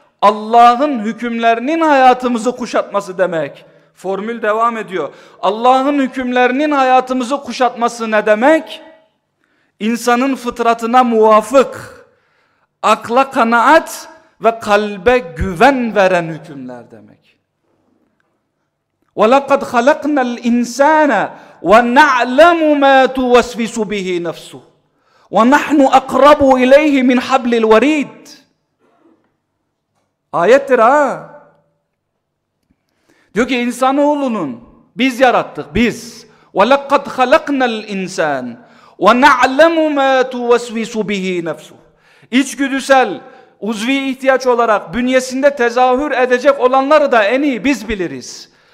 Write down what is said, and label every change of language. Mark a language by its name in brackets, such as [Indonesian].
[Turkish] Allah'ın hükümlerinin hayatımızı kuşatması demek. Formül devam ediyor. Allah'ın hükümlerinin hayatımızı kuşatması ne demek? İnsanın fıtratına muvafık, akla kanaat ve kalbe güven veren hükümler demek. [Arabic] وَلَقَدْ خَلَقْنَا الْاِنْسَانَ وَنَعْلَمُ مَا تُوَسْوِسُ بِهِ نَفْسُهُ وَنَحْنُ أَقْرَبُ اِلَيْهِ مِنْ حَبْلِ الْوَرِيدِ [Turkish] Ayettir ha. Diyor ki insanoğlunun biz yarattık biz. [Arabic] وَلَقَدْ خَلَقْنَا الْاِنْسَانَ وَنَعْلَمُ مَا تُوَسْوِسُ بِهِ نَفْسُهُ [Turkish] İçgüdüsel, uzvi ihtiyaç olarak bünyesinde tezahür edecek olanları da en iyi biz biliriz.